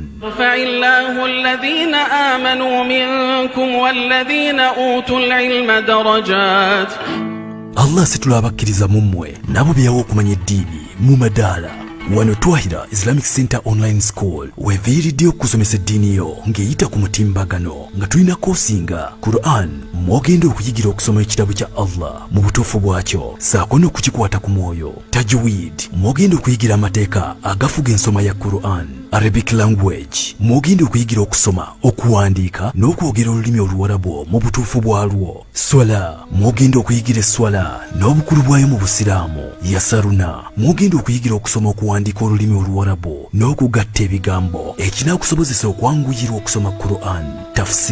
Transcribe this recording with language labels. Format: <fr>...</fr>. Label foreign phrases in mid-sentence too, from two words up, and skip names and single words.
<ar>فإله الذين آمنوا منكم والذين أوتوا العلم درجات.</ar> <lg>Allah situla abakkiriza mu mmwe nabo byawo okumanya eddiini mu madaala. Wano Twahira Islamic Center Online School weviiriddyo okusomesa eddiini yo ng'eyita ku mutimbagano nga tulina koosinga Qur'an mwogenda okuyigira okusoma ekitabo kya Allah mu butuufu bwakyo saako n'okukikwata ku mwoyo. Tajweed mwogenda okuyigira amateeka agafuga ensoma ya Qur'an.</lg> <en>Arabic language</en> <lg>mwogenda okuyigira okusoma, okuwandiika n'okwogera olulimi Oluwarabu mu butuufu bwalwo. Swala mwogenda okuyigira esswala n'obukulu bwayo mu Busiraamu. Yasaruna mwogenda okuyigira okusoma, okuwandiika olulimi Oluwarabu n'okugatta ebigambo ekinaakusobozesa okwanguyirwa okusoma Qur'an.</lg>